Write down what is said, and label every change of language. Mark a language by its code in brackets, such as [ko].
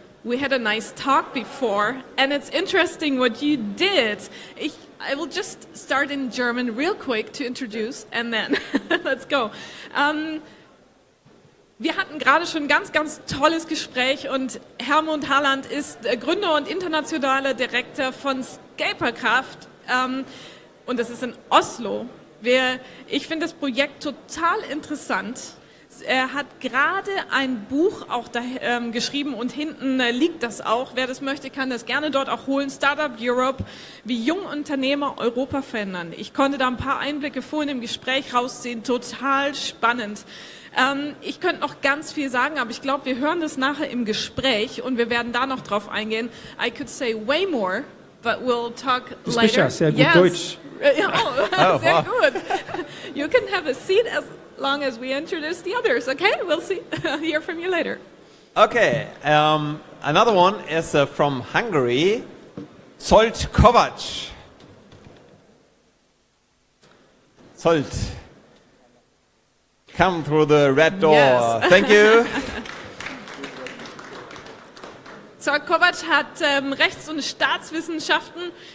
[en] We had a nice talk before, and it's interesting what you did. I will just start in German real quick to introduce, and then let's go. [de] Wir hatten gerade schon ein ganz tolles Gespräch und HERMUND Haaland ist Gründer und internationaler Direktor von Skaperkraft und das ist in Oslo. Ich finde das Projekt total interessant. Er hat gerade ein Buch auch geschrieben und hinten liegt das auch. Wer das möchte, kann das gerne dort auch holen. Startup Europe, wie junge Unternehmer Europa verändern. Ich konnte da ein paar Einblicke vorhin im Gespräch rausziehen. Total spannend. Ich könnte noch ganz viel sagen, aber ich glaube, wir hören das nachher im Gespräch und wir werden da noch drauf eingehen. [en] I could say way more, but we'll talk later. [de] Sehr gut Deutsch. Oh, sehr gut. [en] You can have a seat as long as we introduce the others, okay? We'll hear from you later. Okay, another one is from Hungary, ZSOLT KOVÁCS. ZSOLT, come through the red door. Yes. Thank you. [de] ZSOLT KOVÁCS hat Rechts- und Staatswissenschaften